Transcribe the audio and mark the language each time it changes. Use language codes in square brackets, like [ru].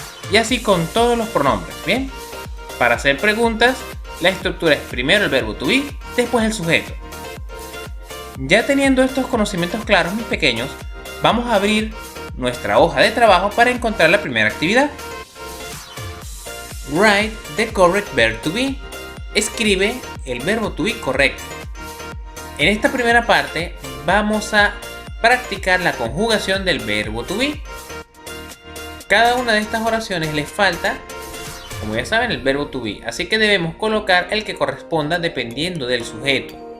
[es] Y así con todos los pronombres, ¿bien? Para hacer preguntas, la estructura es primero el verbo to be, después el sujeto. Ya teniendo estos conocimientos claros, mis pequeños, vamos a abrir nuestra hoja de trabajo para encontrar la primera actividad. [en] Write the correct verb to be. [es] Escribe el verbo to be correcto. En esta primera parte vamos a practicar la conjugación del verbo to be. Cada una de estas oraciones les falta, como ya saben, el verbo to be, así que debemos colocar el que corresponda dependiendo del sujeto.